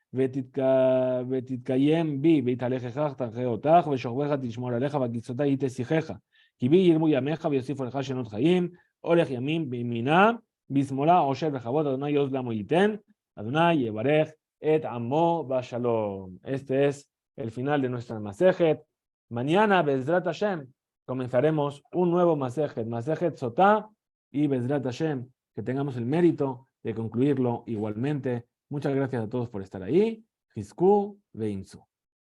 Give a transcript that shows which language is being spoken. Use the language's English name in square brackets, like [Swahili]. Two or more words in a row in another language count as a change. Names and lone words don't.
[Hebrew] ותתקיים בי, והתהלכך תחיה אותך, ושוכבך תשמור עליך, והגיצותי היא תשיחך, כי בי ירבו ימיך ויוסיפו לך שנות חיים, הולך ימים בימינה, בשמאלה עושר בכבוד, אדוני יעוז לעמו ייתן, אדוני יברך את עמו בשלום. [Spanish] Este es el final de nuestra masejet. Mañana, [Hebrew] בעזרת השם, [Spanish] comenzaremos un nuevo masejet, masejet Sotá, y [Hebrew] בעזרת השם, [Spanish] que tengamos el mérito de concluirlo igualmente. Muchas gracias a todos por estar ahí. [Hebrew] חזקו ואמצו.